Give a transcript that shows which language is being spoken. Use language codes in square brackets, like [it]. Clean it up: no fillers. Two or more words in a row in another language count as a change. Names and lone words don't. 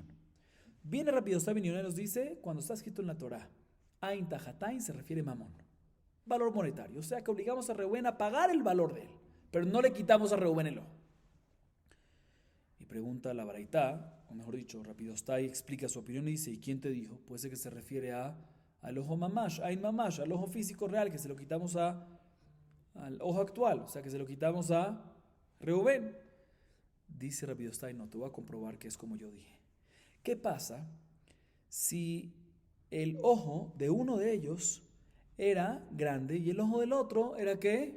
[es] Viene rápido, está bien, y nos dice, cuando está escrito en la Torah [he] עין תחתיים [es] se refiere a mamón, valor monetario, o sea que obligamos a Reubén a pagar el valor de él, pero no le quitamos a Reubén el ojo. Y pregunta la baraita, o mejor dicho, Rabbi Dostai explica su opinión y dice: ¿y quién te dijo? Puede ser que se refiere al ojo [he] ממש, עין ממש, [es] al ojo físico real, que se lo quitamos al ojo actual, o sea que se lo quitamos a Reubén. Dice Rabbi Dostai: no, te voy a comprobar que es como yo dije. ¿Qué pasa si el ojo de uno de ellos era grande y el ojo del otro era ¿qué?